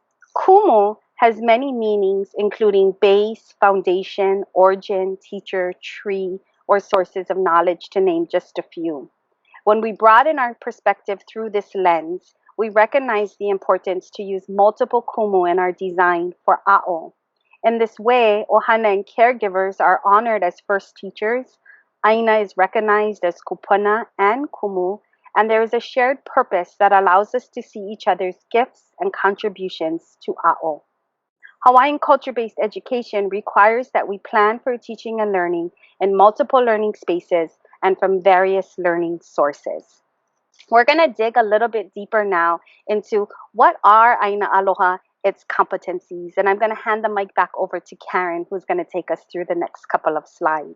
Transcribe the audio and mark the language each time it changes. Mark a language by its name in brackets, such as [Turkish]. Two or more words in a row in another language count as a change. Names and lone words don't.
[English] Kumu has many meanings, including base, foundation, origin, teacher, tree, or sources of knowledge, to name just a few. When we broaden our perspective through this lens, we recognize the importance to use multiple kumu in our design for ʻAʻo. In this way, ohana and caregivers are honored as first teachers, Aina is recognized as kupuna and kumu, and there is a shared purpose that allows us to see each other's gifts and contributions to ʻAʻo. Hawaiian culture-based education requires that we plan for teaching and learning in multiple learning spaces and from various learning sources. We're going to dig a little bit deeper now into what are Āina Aloha, its competencies, and I'm going to hand the mic back over to Karen, who's going to take us through the next couple of slides.